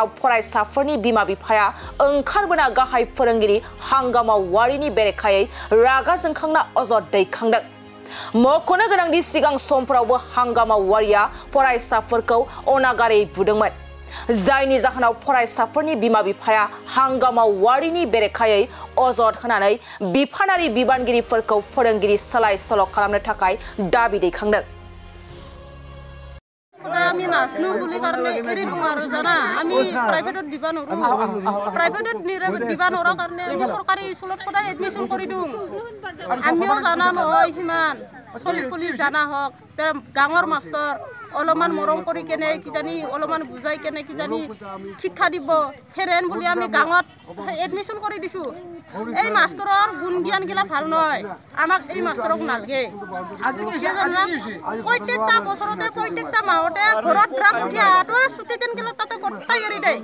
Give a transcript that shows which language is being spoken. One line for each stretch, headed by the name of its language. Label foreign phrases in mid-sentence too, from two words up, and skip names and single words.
Bodo: फरायसाफोरनि बिमा बिफाया ओंखारबोना गाहाय फोरोंगिरि हांगामा वारिनि बेरेखायै रागा जोंखांना अजद दैखांदों मख'नो गोनांदि सिगां समफोरावबो हांगामा वारिया फरायसाफोरखौ अनागारै बुदोंमोन जायनि जाहोनाव फरायसाफोरनि बिमा बिफाया हांगामा वारिनि बेरेखायै अजद होनानै बिफानारि बिबानगिरिफोरखौ फोरोंगिरि सोलाय सोल' खालामनो थाखाय दाबि दैखांदों
Assamese: আমি নাচনো বুলি কাৰণে এৰি দিওঁ আৰু জানা আমি প্ৰাইভেটত দিবা নোৱাৰো প্ৰাইভেটত দিবা নোৱাৰা কাৰণে আমি চৰকাৰী স্কুলত সদায় এডমিশ্যন কৰি দিওঁ আমিও জানা নহয় সিমান চলি পুলি জানা হওক গাঁৱৰ মাষ্টৰ অলপমান মৰম কৰি কেনে কিজানি অলপমান বুজাই কেনে কিজানি শিক্ষা দিব হেৰেন বুলি আমি গাঁৱত এডমিশ্যন কৰি দিছোঁ এই মাষ্টৰৰ গুণ জ্ঞান গিলা ভাল নহয় আমাক এই মাষ্টৰক নালাগে প্ৰত্যেকটা বছৰতে প্ৰত্যেকটা মাহতে ঘৰত ৰাখ উঠি আহাটো ছুটি দিন গিলা তাতে কটাই এৰি দেই